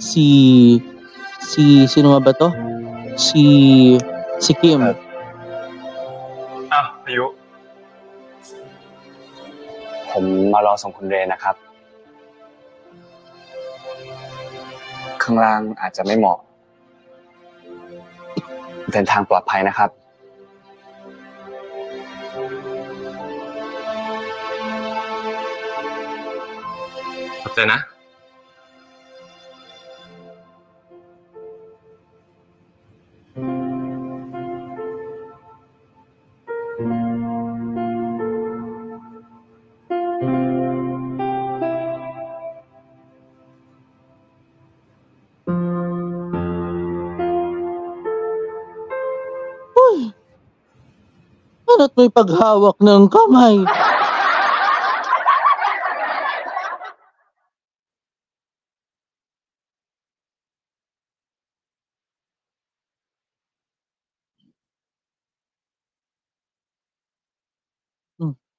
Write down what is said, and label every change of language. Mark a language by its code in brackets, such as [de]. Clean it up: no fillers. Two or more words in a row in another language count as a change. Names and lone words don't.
[tl] Sino nga ba to? Si Kim. [th] อ้าวอายุ ผมมารอส่งคุณเรนนะครับ ข้างล่างอาจจะไม่เหมาะ เดินทางปลอดภัยนะครับ ขอบใจนะ [tl] Ano't may paghawak ng kamay? Hmm.